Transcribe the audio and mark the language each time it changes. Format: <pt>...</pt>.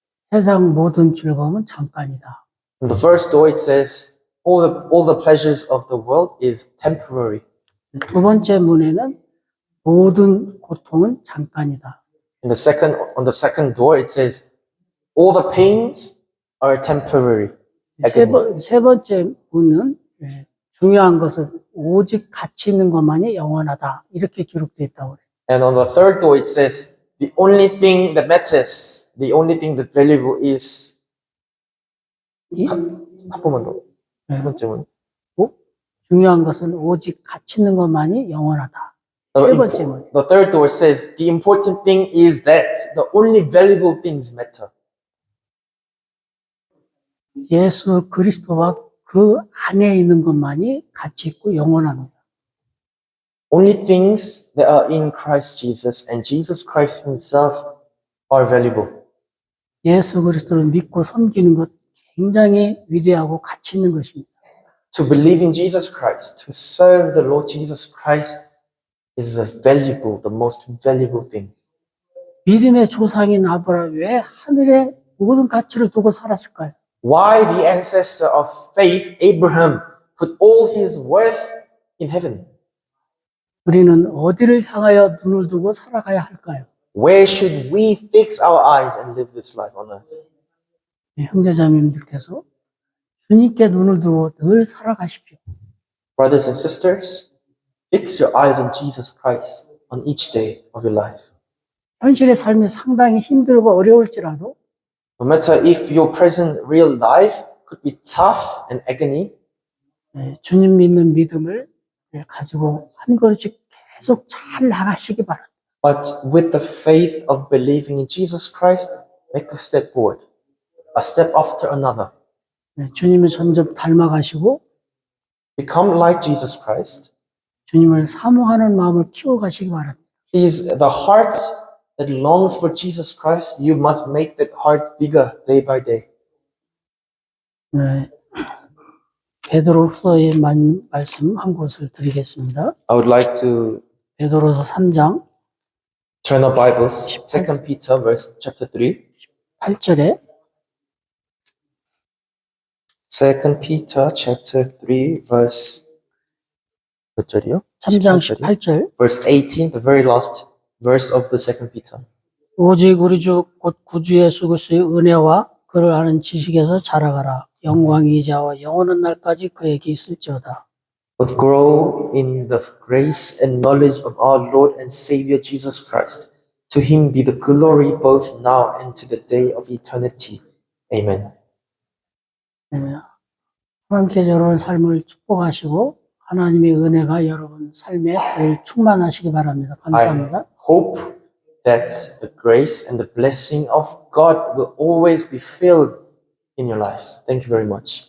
<ko>세상 모든 즐거움은 잠깐이다.</ko> <en>In the first door, it says, all the pleasures of the world is temporary.</en> <ko>두 번째 문에는 모든 고통은 잠깐이다.</ko> <en>On the second door, it says, all the pains are temporary.</en> <ko>세 번째 문은 중요한 것은 오직 가치 있는 것만이 영원하다. 이렇게 기록되어 있다고 그래요.</ko> <en>And on the third door, it says, the only thing that matters, the only thing that's valuable is</en> <ko>한 번만 더. 세 번째 문. 중요한 것은 오직 가치 있는 것만이 영원하다. 세 번째 문.</ko> <en>The third door says, the important thing is that the only valuable things matter.</en> <ko>예수 그리스도와 그 안에 있는 것만이 가치 있고 영원합니다.</ko> <en>Only things that are in Christ Jesus and Jesus Christ himself are valuable.</en> <ko>예수 그리스도를 믿고 섬기는 것 굉장히 위대하고 가치 있는 것입니다.</ko> <en>To believe in Jesus Christ, to serve the Lord Jesus Christ is the most valuable thing.</en> <ko>믿음의 조상인 아브라함이 왜 하늘에 모든 가치를 두고 살았을까요?</ko> <en>Why the ancestor of faith, Abraham, put all his worth in heaven?</en> <ko>우리는 어디를 향하여 눈을 두고 살아가야 할까요?</ko> <en>Where should we fix our eyes and live this life on earth?</en> <ko>형제자매님들께서 주님께 눈을 두고 늘 살아가십시오.</ko> <en>Brothers and sisters, fix your eyes on Jesus Christ on each day of your life.</en> <ko>현실의 삶이 상당히 힘들고 어려울지라도</ko> <en>No matter if your present real life could be tough and agony,</en> <ko>주님 믿는 믿음을 가지고 한 걸음씩 계속 잘 나가시기 바랍니다.</ko> <en>but with the faith of believing in Jesus Christ, make a step forward, a step after another.</en> <ko>주님을 점점 닮아가시고</ko> <en>Become like Jesus Christ.</en> <ko>주님을 사모하는 마음을 키워가시기 바랍니다.</ko> <en>He is the heart that longs for Jesus Christ. You must make that heart bigger day by day.</en> <ko>베드로후서의 말씀 한 곳을 드리겠습니다.</ko> <en>I would like to</en> <ko>베드로서 3장</ko> <en>turn our Bibles, 2 Peter chapter 3.</en> <ko>8절에</ko> <en>2 Peter chapter 3 verse</en> <ko>몇 절이요? 3장 18절이요? 18절</ko> <en>Verse 18, the very last verse of the 2 Peter.</en> <ko>오직 우리 주 곧 구주 예수 그리스도의 은혜와 그를 아는 지식에서 자라가라. 영광이 이제와 영원한 날까지 그에게 있을지어다.</ko> <en>But grow in the grace and knowledge of our Lord and Savior Jesus Christ. To him be the glory both now and to the day of eternity. Amen.</en> <ko>예, 하나님께서 여러분 삶을 축복하시고 하나님의 은혜가 여러분 삶에 늘 충만하시기 바랍니다. 감사합니다.</ko> <en>I hope that the grace and the blessing of God will always be filled in your lives. Thank you very much.</en>